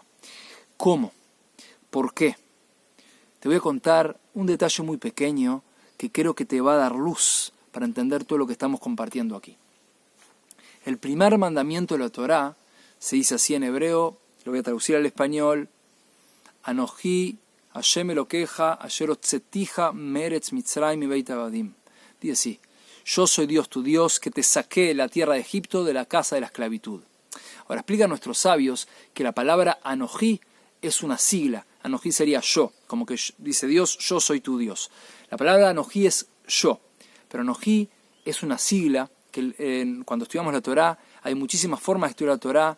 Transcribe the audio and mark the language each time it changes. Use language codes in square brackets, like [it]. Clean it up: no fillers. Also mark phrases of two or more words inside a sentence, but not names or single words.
[es] ¿Cómo? ¿Por qué? Te voy a contar un detalle muy pequeño que creo que te va a dar luz para entender todo lo que estamos compartiendo aquí. El primer mandamiento de la Torá se dice así en hebreo, lo voy a traducir al español: [he] אנכי השם אלקיך אשר הוצאתיך מארץ מצרים מבית עבדים. [es] Dice así: yo soy Dios tu Dios que te saqué de la tierra de Egipto, de la casa de la esclavitud. Ahora explican nuestros sabios que la palabra Anoji es una sigla. Anoji sería yo, como que dice Dios, yo soy tu Dios. La palabra Anoji es yo, pero Anoji es una sigla que cuando estudiamos la Torá hay muchísimas formas de estudiar la Torá.